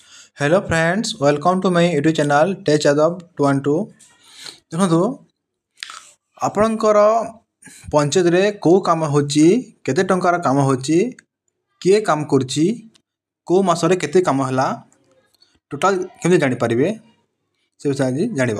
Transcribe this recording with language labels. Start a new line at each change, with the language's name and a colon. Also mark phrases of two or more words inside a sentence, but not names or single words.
English: Hello friends, welcome to my YouTube channel Tech Adab 212।
Odia: ଦେଖନ୍ତୁ ଆପଣଙ୍କର ପଞ୍ଚାୟତରେ କେଉଁ କାମ ହେଉଛି, କେତେ ଟଙ୍କାର କାମ ହେଉଛି, କିଏ କାମ କରୁଛି, କେଉଁ ମାସରେ କେତେ କାମ ହେଲା, ଟୋଟାଲ କେମିତି ଜାଣିପାରିବେ ସେ ବିଷୟରେ ଆଜି ଜାଣିବା।